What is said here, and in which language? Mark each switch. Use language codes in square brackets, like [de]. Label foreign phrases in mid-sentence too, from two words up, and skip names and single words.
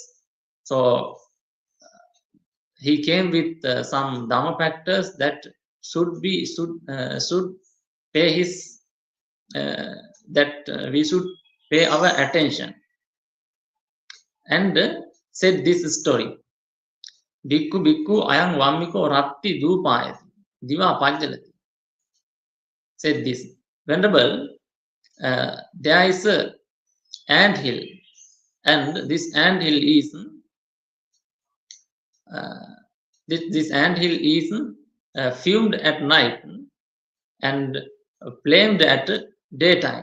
[en] So he came with some Dhamma factors that should pay his that we should pay our attention, and said this story. [pi] Bhikkhu bhikkhu ayang vammiko ratti dupayati diva pajjalati. [en] Said this. Venerable, there is a ant hill, and this ant hill is this ant hill is fumed at night and flamed at daytime.